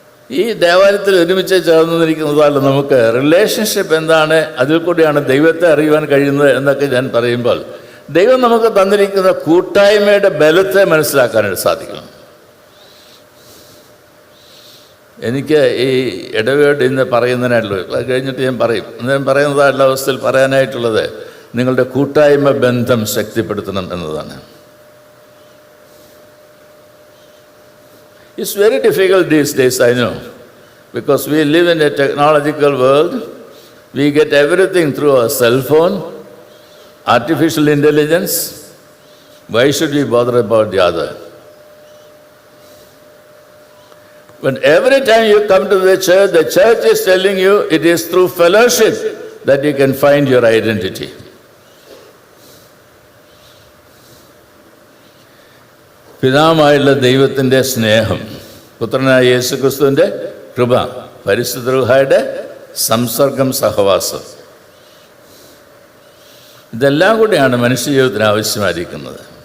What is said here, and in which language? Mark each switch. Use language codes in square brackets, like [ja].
[ml] ഈ ദേവാലയത്തിൽ ഒരുമിച്ച് ചേർന്നിരിക്കുന്നതല്ല നമുക്ക് റിലേഷൻഷിപ്പ് എന്താണ്, അതിൽ കൂടിയാണ് ദൈവത്തെ അറിയുവാൻ കഴിയുന്നത് എന്നൊക്കെ ഞാൻ പറയുമ്പോൾ ദൈവം നമുക്ക് തന്നിരിക്കുന്ന കൂട്ടായ്മയുടെ ബലത്തെ മനസ്സിലാക്കാനായിട്ട് സാധിക്കണം. എനിക്ക് ഈ ഇടവേട് ഇന്ന് പറയുന്നതിനായിട്ടുള്ളൂ, അത് കഴിഞ്ഞിട്ട് ഞാൻ പറയും. ഞാൻ പറയുന്നതായിട്ടുള്ള അവസ്ഥയിൽ പറയാനായിട്ടുള്ളത് നിങ്ങളുടെ കൂട്ടായ്മ ബന്ധം ശക്തിപ്പെടുത്തണം എന്നതാണ്. [en] It's very difficult these days, I know, because we live in a technological world. We get everything through our cell phone, artificial intelligence. Why should we bother about the other? When every time you come to the church is telling you it is through fellowship that you can find your identity. [ml] പിതാവായുള്ള ദൈവത്തിൻ്റെ സ്നേഹം, പുത്രനായ യേശുക്രിസ്തുവിൻ്റെ കൃപ, പരിശുദ്ധ റൂഹായുടെ സംസർഗം, സഹവാസം, ഇതെല്ലാം കൂടിയാണ് മനുഷ്യജീവിതത്തിന് ആവശ്യമായിരിക്കുന്നത്.